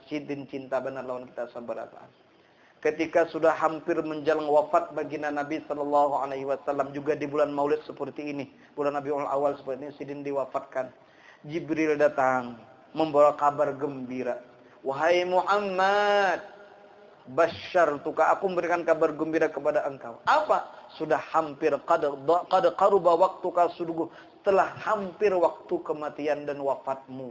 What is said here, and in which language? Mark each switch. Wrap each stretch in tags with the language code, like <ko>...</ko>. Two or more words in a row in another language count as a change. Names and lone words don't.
<bjn>Sidin cinta benar lawan kita sabarataan.</bjn> <id>Ketika sudah hampir menjelang wafat baginda Nabi</id> <ar>صلى الله عليه وسلم</ar> <id>juga di bulan Maulid seperti ini, bulan Rabiul Awal seperti ini Sidin diwafatkan. Jibril datang membawa kabar gembira. Wahai Muhammad, basyartuka, aku memberikan kabar gembira kepada engkau. Apa? Sudah hampir</id> <ar>قد قرب وقتك,</ar> <id>sungguh telah hampir waktu kematian dan wafatmu.</id>